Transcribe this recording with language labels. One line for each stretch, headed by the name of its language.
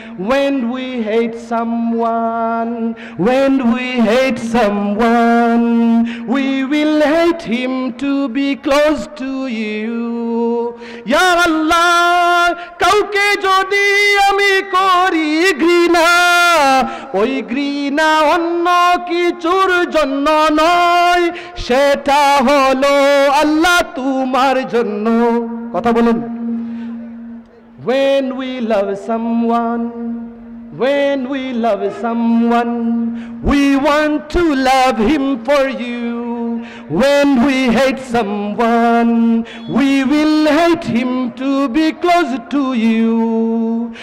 English: When we hate someone, when we hate someone, we will hate him to be close to you.
Bangla: Ya Allah, kauke jodi ami kori ঘৃণা, ওই ঘৃণা অন্য কিছুর জন্য নয়, সেটা হলো আল্লাহ তোমার জন্য। কথা বলুন,
English: when we love someone, when we love someone, we want to love him for you. When we hate someone, we will hate him to be close to you.